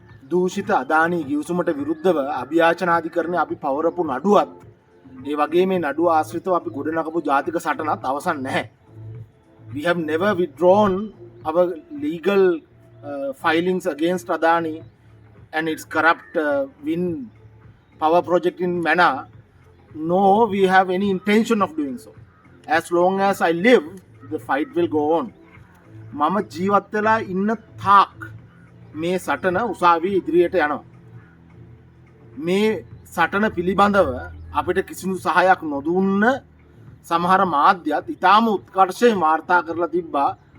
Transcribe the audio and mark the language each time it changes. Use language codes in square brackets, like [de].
[si] දූෂිත අදානී ගිවිසුමට විරුද්ධව අභියාචනාධිකරණය අපි පවරපු නඩුවත් ඒ වගේ මේ නඩුව ආශ්‍රිතව අපි ගොඩනගපු ජාතික සටනත් අවසන් නැහැ. [en] We have never withdrawn our legal filings against Adani and its corrupt wind power project in manner. No, we have any intention of doing so. As long as I live, the fight will go on. [si] මම ජීවත් වෙලා ඉන්න තාක් මේ සටන උසාවියේ ඉදිරියට යනවා. මේ සටන පිළිබඳව අපිට කිසිදු සහායක් නොදුන්න සමහර මාධ්‍යත් ඉතාම උත්කර්ෂයෙන් වාර්තා කරලා තිබ්බා.